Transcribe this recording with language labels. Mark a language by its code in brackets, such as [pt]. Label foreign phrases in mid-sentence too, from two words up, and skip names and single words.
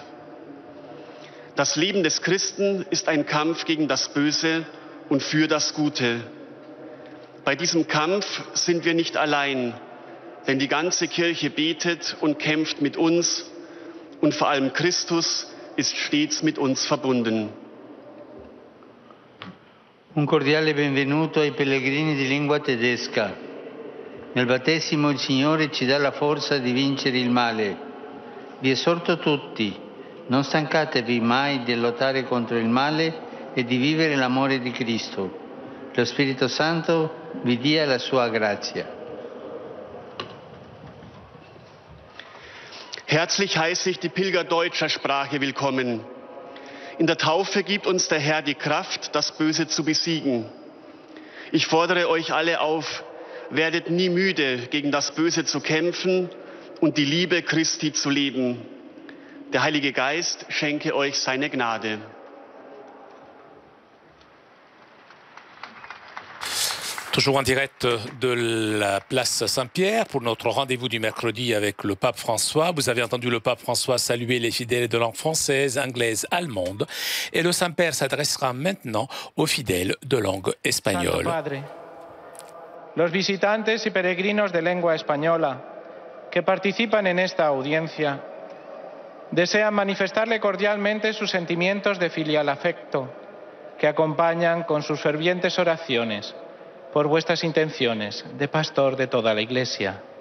[de] Das Leben des Christen ist ein Kampf gegen das Böse und für das Gute. Bei diesem Kampf sind wir nicht allein, denn die ganze Kirche betet und kämpft mit uns und vor allem Christus ist stets mit uns verbunden. [it] Un cordiale benvenuto ai pellegrini di lingua tedesca. Nel battesimo il Signore ci dà la forza di vincere il male. Vi esorto tutti, non stancatevi mai di lottare contro il male e di vivere l'amore di Cristo. Lo Spirito Santo vi dia la sua grazia. [de] Herzlich heiße ich die Pilger deutscher Sprache willkommen. In der Taufe gibt uns der Herr die Kraft, das Böse zu besiegen. Ich fordere euch alle auf, werdet nie müde, gegen das Böse zu kämpfen und die Liebe Christi zu leben. Der Heilige Geist schenke euch seine Gnade. [fr] Toujours en direct de la place Saint-Pierre pour notre rendez-vous du mercredi avec le pape François. Vous avez entendu le pape François saluer les fidèles de langue française, anglaise, allemande. Et le Saint-Père s'adressera maintenant aux fidèles de langue espagnole. [es] Santo Padre, los visitantes y peregrinos de lengua española que participan en esta audiencia desean manifestarle cordialmente sus sentimientos de filial afecto que acompañan con sus fervientes oraciones por vuestras intenciones de pastor de toda la Iglesia.